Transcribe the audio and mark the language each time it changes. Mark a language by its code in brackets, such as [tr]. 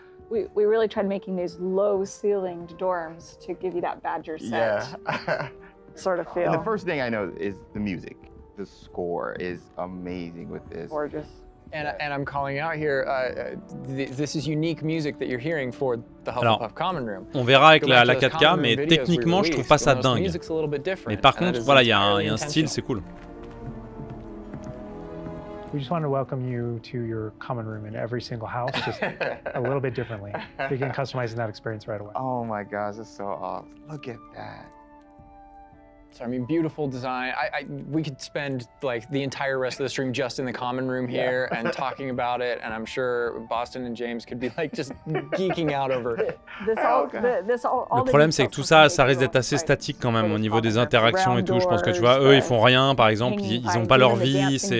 [en] We really tried making these low-ceilinged dorms to give you that Badger set sort of feel. The first thing I know is the music. The score is amazing with this. Gorgeous. And I'm calling out here, this is unique music that you're hearing for the Hufflepuff Common Room. [fr] On verra avec la 4K, mais techniquement, je trouve pas ça dingue. Mais par contre, voilà, il y a un style, c'est cool. [en] We just want to welcome you to your common room in every single house, just a little bit differently. Begin customizing that experience right away. Oh my gosh, that's so awesome. Look at that. So, I mean, beautiful design. We could spend like the entire rest of the stream just in the common room here and talking about it, and I'm sure Boston and James could be like just geeking out over it. [fr] Le problème, c'est que tout ça, ça risque d'être assez statique quand même au niveau des interactions et tout. Je pense que tu vois, eux, ils font rien, par exemple, ils ont pas leur vie.